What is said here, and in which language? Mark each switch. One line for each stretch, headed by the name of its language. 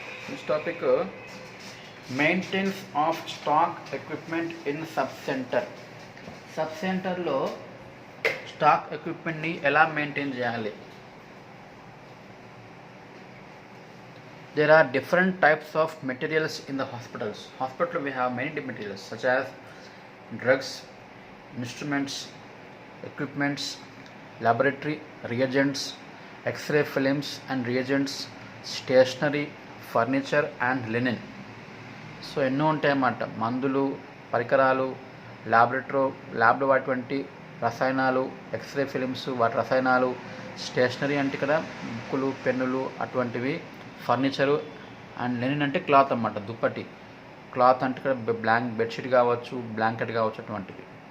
English: This topic maintenance of stock equipment in sub-center.
Telugu: Sub-centerలో stock ఎక్విప్మెంట్ని ఎలా maintain చేయాలి?
English: There are different types of materials in the hospitals. Hospital we have many materials such as drugs, instruments, equipments, laboratory reagents, X-ray films and reagents, stationery, furniture and linen.
Telugu: So ఎన్నో ఉంటాయన్నమాట. మందులు, పరికరాలు, ల్యాబ్లో వాటివంటి రసాయనాలు, x ray films వాటి రసాయనాలు, stationery అంటే ఇక్కడ బుక్కులు, పెన్నులు అటువంటివి, ఫర్నిచరు అండ్ లెనిన్ అంటే క్లాత్ అన్నమాట, దుప్పటి. క్లాత్ అంటే ఇక్కడ బెడ్షీట్ కావచ్చు, బ్లాంకెట్ కావచ్చు, అటువంటివి.